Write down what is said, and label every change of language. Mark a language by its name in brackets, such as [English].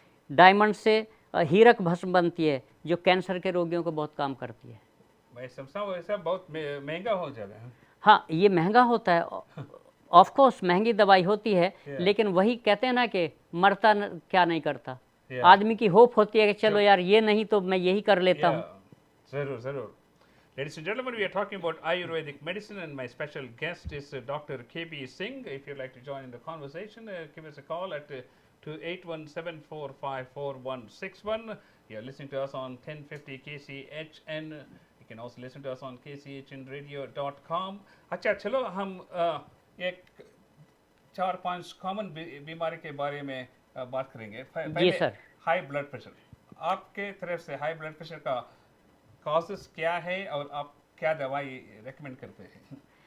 [Hindi] Diamond से हीरक भस्म बनती है जो कैंसर के रोगियों को बहुत काम करती है। मैं समझता हूँ ऐसा बहुत महंगा हो जाएगा। हाँ, ये महंगा होता है, ऑफ कोर्स महंगी दवाई होती है, या लेकिन वही कहते हैं ना कि मरता क्या नहीं करता। या आदमी की होप होती है कि चलो यार ये नहीं तो मैं यही कर लेता [English] Yeah, [Hindi] हूँ। zarur, zarur. [English] Ladies and gentlemen, we are talking about Ayurvedic medicine, and my special guest is Dr. K.B. Singh. If you'd like to join in the conversation, give us a call at 2817454161. You're listening to us on 1050 KCHN. You can also listen to us on kchnradio.com. [Hindi] अच्छा, चलो हम एक 4-5 common बीमारी के बारे में बात करेंगे। जी पहले सर। High blood pressure. आपके तरफ से हाई ब्लड प्रेशर का कॉजेस क्या है और आप क्या दवाई रेकमेंड करते हैं?